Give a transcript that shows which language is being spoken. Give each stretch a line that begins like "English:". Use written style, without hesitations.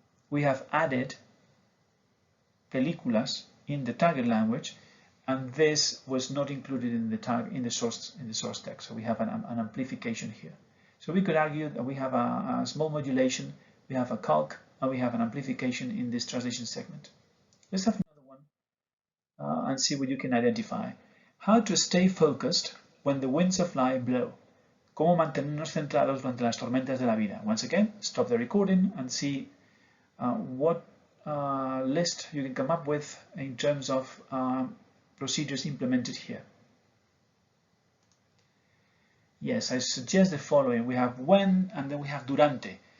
English: We have added películas in the target language, and this was not included in the source text. So we have an amplification here. So we could argue that we have a small modulation, we have a calque, and we have an amplification in this translation segment. Let's have another one and see what you can identify. How to stay focused when the winds of life blow.
Spanish: Cómo mantenernos centrados durante las tormentas de la vida.
English: Once again, stop the recording and see what list you can come up with in terms of procedures implemented here. Yes, I suggest the following. We have when and then we have durante.